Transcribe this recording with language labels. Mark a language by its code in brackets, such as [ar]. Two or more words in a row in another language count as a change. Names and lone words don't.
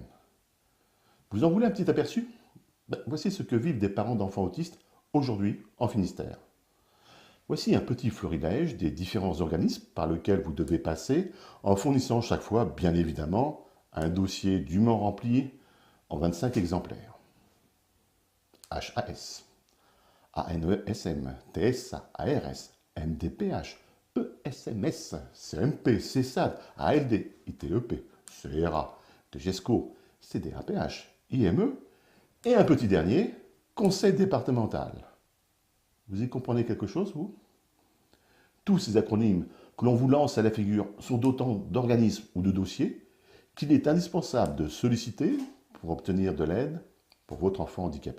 [fr] Vous en voulez un petit aperçu? Voici ce que vivent des parents d'enfants autistes aujourd'hui en Finistère. Voici un petit florilège des différents organismes par lesquels vous devez passer en fournissant chaque fois, bien évidemment, un dossier dûment rempli en 25 exemplaires. HAS, ANESM, TSA, ARS, MDPH, ESMS, CMP, CESAD, ALD, ITEP, CRA, TGESCO, CDAPH, IME et un petit dernier, Conseil départemental. Vous y comprenez quelque chose, vous? Tous ces acronymes que l'on vous lance à la figure sont d'autant d'organismes ou de dossiers qu'il est indispensable de solliciter pour obtenir de l'aide pour votre enfant handicapé.